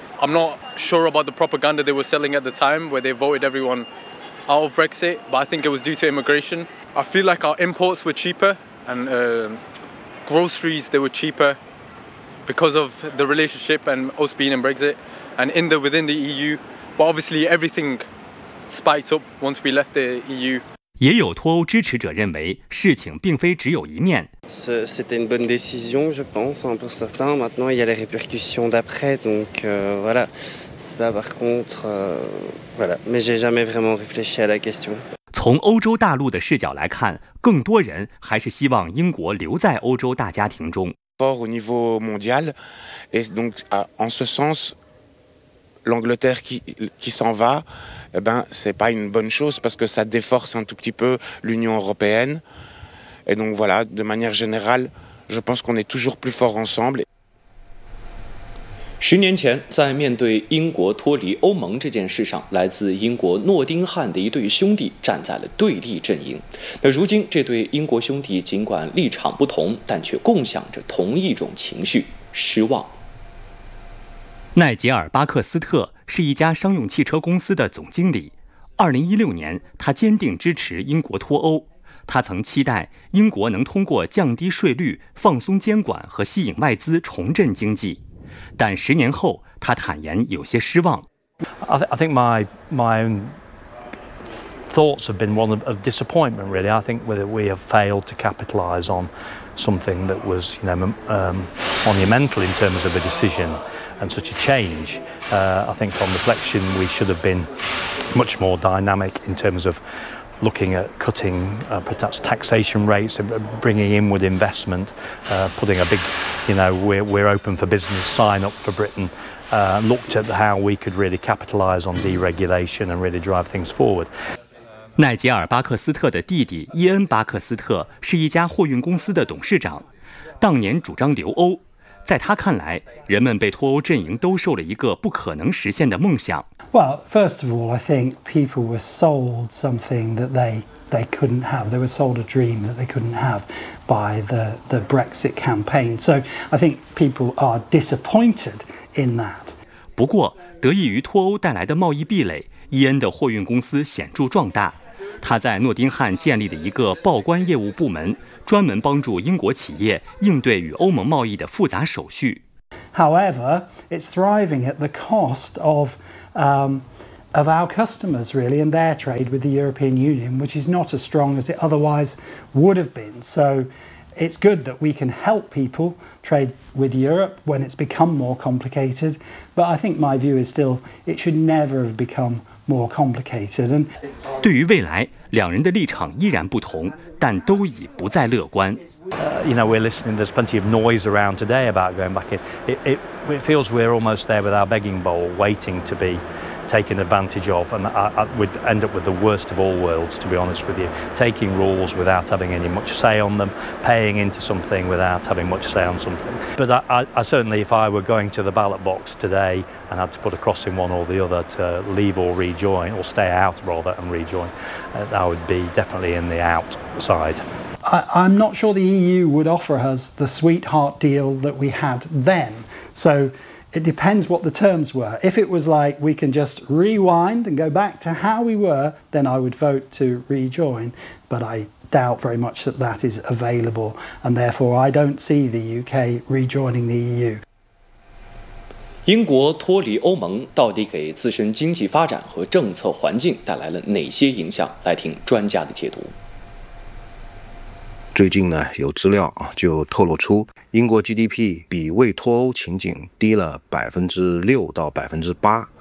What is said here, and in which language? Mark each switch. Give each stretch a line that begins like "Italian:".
English: I'm not sure about the propaganda they were selling at the time where they voted everyone out of Brexit, but I think it was due to immigration. I feel like our imports were cheaper and groceries, they were cheaper because of the relationship and us being in Brexit and within the EU. But obviously everything... Spiked up once we left the EU.
Chinese: 也有脱欧支持者认为，事情并非只有一面。
French: C'était une bonne décision, je pense, pour certains. Maintenant, il y a les répercussions d'après. Donc, voilà. Ça, par contre, voilà. Mais j'ai jamais vraiment réfléchi à la question.
Chinese: 从欧洲大陆的视角来看，更多人还是希望英国留在欧洲大家庭中。
French: Fort au niveau mondial, et donc, en ce sens. L'Angleterre qui s'en va, eh ben, c'est pas une bonne chose parce que ça déforce un tout petit peu l'Union européenne. Et donc voilà, de manière générale, je pense qu'on est toujours plus fort ensemble.
Chinese: 十年前，在面对英国脱离欧盟这件事上，来自英国诺丁汉的一对兄弟站在了对立阵营。那如今，这对英国兄弟尽管立场不同，但却共享着同一种情绪：失望。奈杰尔·巴克斯特是一家商用汽车公司的总经理。 2016年，他坚定支持英国脱欧。他曾期待英国能通过降低税率、放松监管和吸引外资重振经济，但十年后，他坦言有些失望。
English: I think my thoughts have been one of disappointment. Really, I think whether we have failed to capitalize on something that was, you know, monumental in terms of a decision. And such a change, I think on reflection, we should have been much more dynamic in terms of looking at cutting perhaps taxation rates, bringing inward investment, putting a big, you know, we're open for business sign up for Britain, looked at how we could really capitalize on deregulation and really drive things forward.
Chinese: 奈杰尔·巴克斯特的弟弟伊恩·巴克斯特是一家货运公司的董事长，当年主张留欧。在他看来，人们被脱欧阵营兜售了一个不可能实现的梦想。
English: Well, first of all, I think people were sold something that they couldn't have. They were sold a dream that they couldn't have by the Brexit campaign. So I think people are disappointed in that.
Chinese: 不过，得益于脱欧带来的贸易壁垒，伊恩的货运公司显著壮大。他在诺丁汉建立了一个报关业务部门，专门帮助英国企业应对与欧盟贸易的复杂手续。
English: However, it's thriving at the cost of of our customers, really, and their trade with the European Union, which is not as strong as it otherwise would have been. So it's good that we can help people trade with Europe when it's become more complicated. But I think my view is still it should never have become more complicated. And
Chinese: 对于未来，两人的立场依然不同，但都已不再乐观。
English: You know, we're listening. There's plenty of noise around today about going back in. It feels we're almost there with our begging bowl, waiting to be taken advantage of, and I would end up with the worst of all worlds, to be honest with you. Taking rules without having any much say on them, paying into something without having much say on something. But I certainly, if I were going to the ballot box today and had to put a cross in one or the other to leave or rejoin, or stay out rather and rejoin, I would be definitely in the outside. I'm not sure the EU would offer us the sweetheart deal that we had then. So it depends what the terms were. If it was like we can just rewind and go back to how we were, then I would vote to rejoin. But I doubt very much that that is available. And therefore, I don't see the UK rejoining the EU.
Chinese: 英国脱离欧盟到底给自身经济发展和政策环境带来了哪些影响？来听专家的解读。最近呢，有资料就透露出英国 GDP 比未脱欧情景低了6%-8%。